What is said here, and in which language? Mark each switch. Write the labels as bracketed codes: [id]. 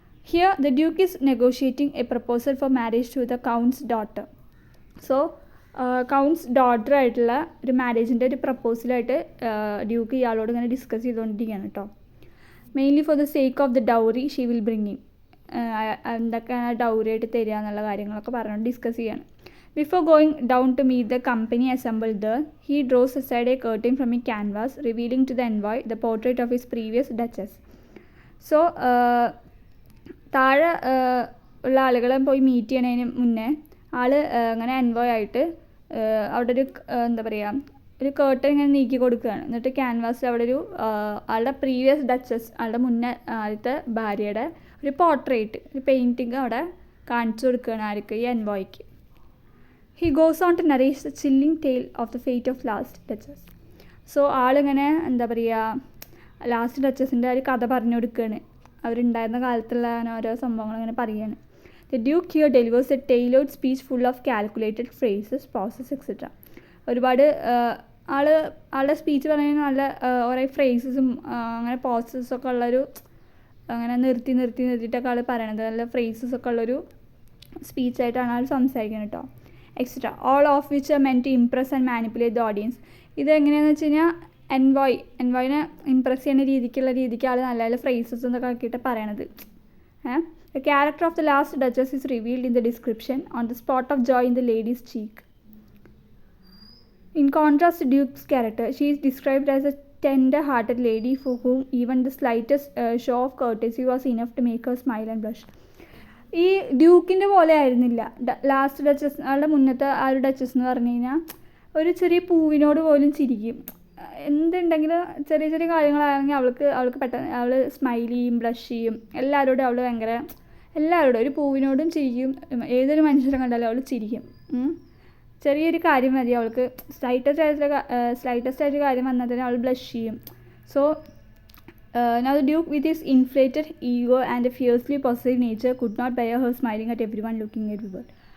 [en] Here the duke is negotiating a proposal for marriage to the count's daughter. [ml] So counts daughter ആയിട്ടുള്ള ഒരു മാരേജിൻ്റെ ഒരു പ്രപ്പോസലായിട്ട് Duke ഇയാളോട് ഇങ്ങനെ discuss ചെയ്തുകൊണ്ടിരിക്കുകയാണ് കേട്ടോ. [en] mainly for the sake of the dowry she will bringing, [ml] എന്തൊക്കെയാണ് dowry ആയിട്ട് തരിക എന്നുള്ള കാര്യങ്ങളൊക്കെ പറഞ്ഞുകൊണ്ട് ഡിസ്കസ് ചെയ്യാണ്. [en] Before going down to meet the company assembled there he draws aside a curtain from a canvas revealing to the envoy the portrait of his previous duchess. [ml] So താഴെ ഉള്ള ആളുകളെ പോയി മീറ്റ് ചെയ്യണതിന് മുന്നേ അങ്ങനെ എൻവോയ് ആയിട്ട് അവിടെ ഒരു എന്താ പറയുക ഒരു കേർട്ടൻ ഇങ്ങനെ നീക്കി കൊടുക്കുകയാണ്. എന്നിട്ട് ക്യാൻവാസിൽ അവിടെ ആളുടെ പ്രീവിയസ് ഡച്ചസ്, ആളുടെ മുന്നേ ആദ്യത്തെ ഭാര്യയുടെ ഒരു പോർട്രേറ്റ്, ഒരു പെയിൻറ്റിങ് അവിടെ കാണിച്ചു കൊടുക്കുകയാണ് ആർക്ക്, ഈ എൻവോയ്ക്ക്. [en] He goes on to narrate the chilling tale of the fate of last duchess. [ml] So ആളിങ്ങനെ എന്താ പറയുക ലാസ്റ്റ് ഡച്ചസിൻ്റെ ഒരു കഥ പറഞ്ഞു കൊടുക്കുകയാണ്, അവരുണ്ടായിരുന്ന കാലത്തുള്ള ഓരോ സംഭവങ്ങൾ ഇങ്ങനെ പറയുകയാണ്. [en] The Duke here delivers a tailored speech full of calculated phrases, pauses, etc. [ml] ഒരുപാട് ആളുടെ സ്പീച്ച് പറയുന്നത് നല്ല കുറേ ഫ്രേസസും അങ്ങനെ പോസസൊക്കെ ഉള്ളൊരു അങ്ങനെ നിർത്തിയിട്ടൊക്കെ ആൾ പറയണത് നല്ല ഫ്രേസസൊക്കെ ഉള്ളൊരു സ്പീച്ചായിട്ടാണ് ആൾ സംസാരിക്കുന്നത് കേട്ടോ. [en] Etcetera all of which are meant to impress and manipulate the audience. [ml] ഇത് എങ്ങനെയാണെന്ന് വെച്ച് കഴിഞ്ഞാൽ എൻവോയിനെ ഇംപ്രസ് ചെയ്യുന്ന രീതിക്ക് ആൾ നല്ല നല്ല ഫ്രേസസ് എന്നൊക്കെ ആക്കിയിട്ട് പറയണത്. [en] The character of the last Duchess is revealed in the description on the spot of joy in the lady's cheek. In contrast to Duke's character, she is described as a tender-hearted lady for whom even the slightest show of courtesy was enough to make her smile and blush. [ml] ഈ ഡ്യൂക്കിൻ്റെ പോലെ ആയിരുന്നില്ല last duchess. ആളുടെ മുന്നത്തെ ആ ഒരു duchess എന്ന് പറഞ്ഞു കഴിഞ്ഞാൽ ഒരു ചെറിയ പൂവിനോട് പോലും ചിരിക്കും. എന്തുണ്ടെങ്കിലും ചെറിയ ചെറിയ കാര്യങ്ങളാണെങ്കിൽ അവൾക്ക് പെട്ടെന്ന് അവൾ സ്മൈൽ ചെയ്യും, ബ്ലഷ് ചെയ്യും. എല്ലാവരോടും അവൾ ഭയങ്കര ഒരു പൂവിനോടും ചിരിക്കും. ഏതൊരു മനുഷ്യരെ കണ്ടാലും അവൾ ചിരിക്കും. ചെറിയൊരു കാര്യം മതി അവൾക്ക്, സ്ലൈറ്റസ്റ്റ് ആയിട്ട് കാര്യം വന്നാൽ തന്നെ അവൾ ബ്ലഷ് ചെയ്യും. [en] So now the Duke with his inflated ego and a fiercely possessive nature could not bear her smiling at everyone looking everywhere.